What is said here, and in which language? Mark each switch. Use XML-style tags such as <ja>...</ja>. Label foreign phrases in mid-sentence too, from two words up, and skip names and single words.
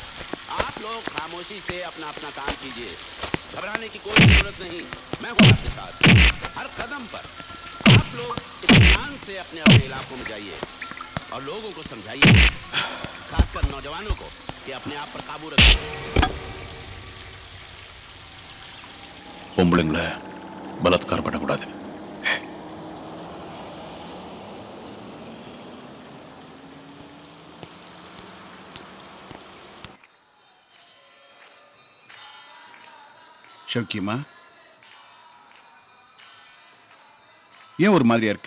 <hi>आप लोग खामोशी से अपना अपना काम कीजिए। घबराने की कोई जरूरत नहीं। मैं हूँ आपके साथ। हर कदम पर आप लोग इत्मीनान से अपने अपने इलाकों में जाइए और लोगों को समझाइए, खासकर नौजवानों को, कि अपने आप पर काबू रखें।</hi> <ta>பொம்பளைங்களை பலாத்காரம் பண்ணக்கூடாது. ஷோக்கியம்மா, ஏன் ஒரு மாதிரியா இருக்க?</ta>